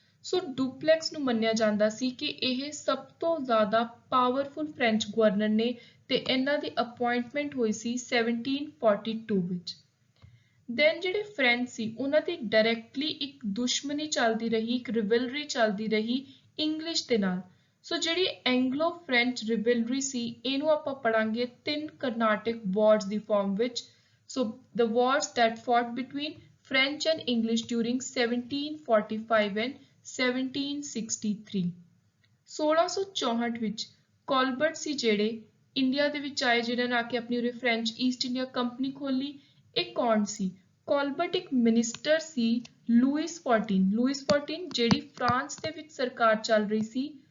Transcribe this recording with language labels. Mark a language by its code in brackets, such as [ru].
[pa] ਸੋ duplex ਨੂੰ ਮੰਨਿਆ ਜਾਂਦਾ ਸੀ ਕਿ ਇਹ ਸਭ ਤੋਂ ਜ਼ਿਆਦਾ ਪਾਵਰਫੁਲ ਫ੍ਰੈਂਚ ਗਵਰਨਰ ਨੇ ਤੇ ਇਹਨਾਂ ਦੀ ਅਪਾਇੰਟਮੈਂਟ ਹੋਈ ਸੀ 1742 ਵਿੱਚ। ਦੈਨ ਜਿਹੜੇ ਫ੍ਰੈਂਚ ਸੀ ਉਹਨਾਂ ਦੀ ਡਾਇਰੈਕਟਲੀ ਇੱਕ ਦੁਸ਼ਮਣੀ ਚੱਲਦੀ ਰਹੀ, ਇੱਕ ਰਿਵਲਰੀ ਚੱਲਦੀ ਰਹੀ ਇੰਗਲਿਸ਼ ਦੇ ਨਾਲ। ਸੋ ਜਿਹੜੀ ਐਂਗਲੋ ਫ੍ਰੈਂਚ ਰਿਵਲਰੀ ਸੀ ਇਹਨੂੰ ਆਪਾਂ ਪੜਾਂਗੇ 3 ਕਰਨਾਟਿਕ ਵਾਰਸ ਦੀ ਫਾਰਮ ਵਿੱਚ। [en] So the wars that fought between French and English during 1745 and 1763. [pa] 1664 ਵਿੱਚ ਕਾਲਬਰਟ ਸੀ ਜਿਹੜੇ ਇੰਡੀਆ ਦੇ ਵਿੱਚ ਆਏ, ਜਿਨ੍ਹਾਂ ਨੇ ਆ ਕੇ ਆਪਣੀ ਉਰੇ ਫ੍ਰੈਂਚ ਈਸਟ ਇੰਡੀਆ ਕੰਪਨੀ ਖੋਲੀ। ਇਹ ਕੌਣ ਸੀ? ਕਾਲਬਰਟ ਇੱਕ ਮਿਨਿਸਟਰ ਸੀ ਲੂਇਸ 14 ਜਿਹੜੀ ਫਰਾਂਸ ਦੇ ਵਿੱਚ ਸਰਕਾਰ ਚੱਲ ਰਹੀ ਸੀ।